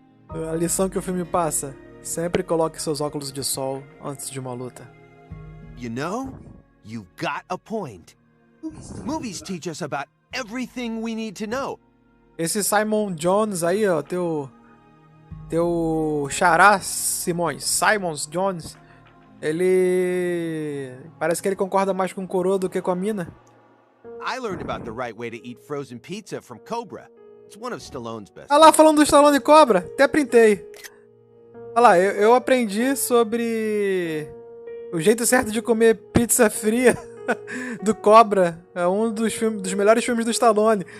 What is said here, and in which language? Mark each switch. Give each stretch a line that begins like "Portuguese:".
Portuguese: A lição que o filme passa: sempre coloque seus óculos de sol antes de uma luta.
English: You know, you've got a point. Movies teach us about everything we need to know.
Portuguese: Esse Simon Jones aí, ó, teu xará, Simons Jones, ele parece que ele concorda mais com o coroa do que com a mina.
English: I learned about the right way to eat frozen pizza from Cobra. It's one of Stallone's best.
Portuguese: Ah lá, falando do Stallone Cobra, até printei. Olha lá, eu aprendi sobre o jeito certo de comer pizza fria do Cobra. É um dos melhores filmes do Stallone.